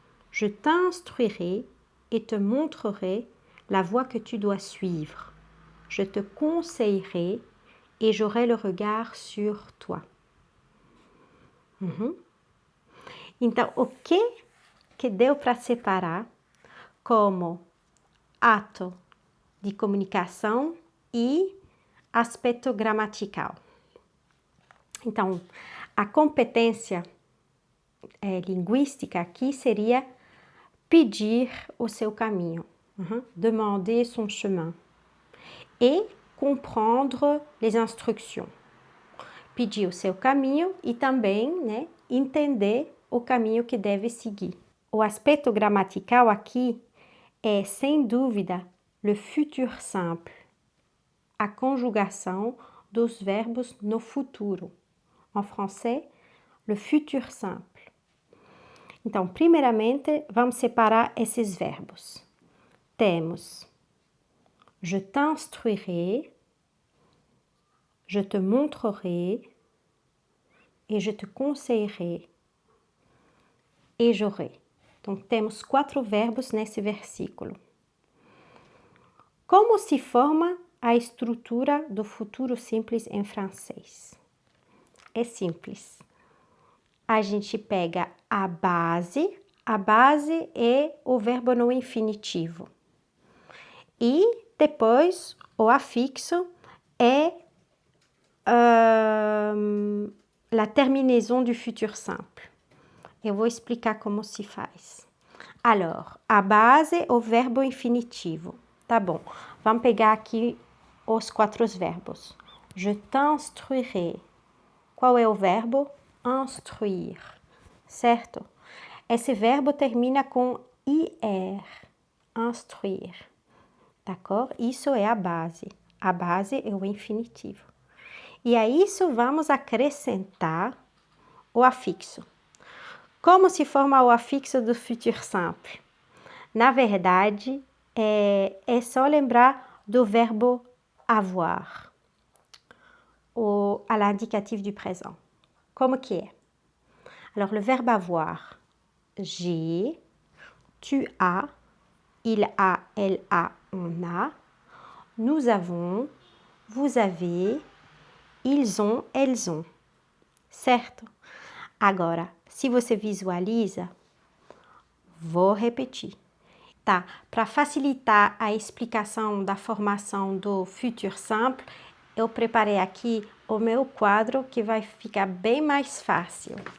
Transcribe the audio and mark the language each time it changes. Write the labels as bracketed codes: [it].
[fr] Je t'instruirai et te montrerai la voie que tu dois suivre. Je te conseillerai et j'aurai le regard sur toi. [pt] Então, o que deu para separar como ato de comunicação e aspecto gramatical? Então, a competência linguística aqui seria pedir o seu caminho. [fr] Demander son chemin. Et comprendre les instructions. [pt] Pedir o seu caminho e também, entender o caminho que deve seguir. O aspecto gramatical aqui é, sem dúvida, le futur simple. A conjugação dos verbos no futuro. [fr] En français, le futur simple. [pt] Então, primeiramente, vamos separar esses verbos. Temos [fr] je t'instruirai, je te montrerai et je te conseillerai et j'aurai. [pt] Então, temos 4 verbos nesse versículo. Como se forma a estrutura do futuro simples em francês? É simples. A gente pega a base é o verbo no infinitivo. E depois o afixo é [fr] la terminaison du futur simple. [pt] Eu vou explicar como se faz. Alors, a base é o verbo infinitivo. Tá bom, vamos pegar aqui os 4 verbos. Je t'instruirai. Qual é o verbo? Instruire, certo? Esse verbo termina com ir, instruire, d'accord? Isso é a base. A base é o infinitivo. E a isso vamos acrescentar o afixo. Como se forma o afixo do futur simple? Na verdade, é só lembrar do verbo avoir, ou [fr] à l'indicatif du présent. [pt] Como que é? [fr] Alors, le verbe avoir, j'ai, tu as, il a, elle a, on a, nous avons, vous avez, ils ont, elles ont. [pt] Certo? Agora, se você visualiza, vou repetir. Tá? Para facilitar a explicação da formação do futur simple, eu preparei aqui o meu quadro que vai ficar bem mais fácil.